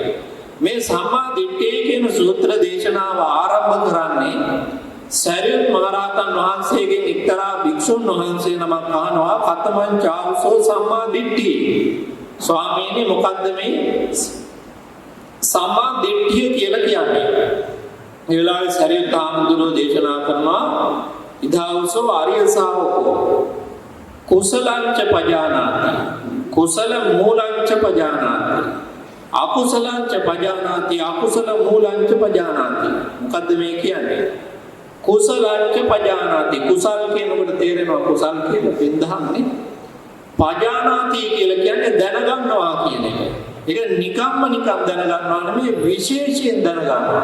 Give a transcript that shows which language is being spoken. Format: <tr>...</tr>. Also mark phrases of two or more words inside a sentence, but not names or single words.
<si>මේ සම්මා දිට්ඨිය කියන සූත්‍ර දේශනාව ආරම්භ කරන්නේ සරියුත් මහරහතන් වහන්සේගෙන් එක්තරා භික්ෂුන් වහන්සේ නමක් අහනවා</si> <pi>කතමං චාවසෝ සම්මා දිට්ඨිය.</pi> <si>ස්වාමීනි මොකද්ද මේ සම්මා දිට්ඨිය කියලා කියන්නේ? මේ වෙලාවේ සරියුත් හාමුදුරුවෝ දේශනා කරනවා</si> <pi>ඉදාවසෝ ආර්ය ශාවකෝ කුසලංච පජානාති කුසල මූලංච පජානාති අකුසලංච පජානාති අකුසල මූලංච පජානාති.</pi> <si>මොකද්ද මේ කියන්නේ?</si> <pi>කුසලංච පජානාති</pi> <si>කුසල් කියනකොට තේරෙනවා කුසල් කියන පින්දහම්නේ. පජානාති කියලා කියන්නේ දැනගන්නවා කියන එක. ඒක නිකම්ම නිකම් දැනගන්නවා නෙමෙයි විශේෂයෙන් දැනගන්නවා.</si>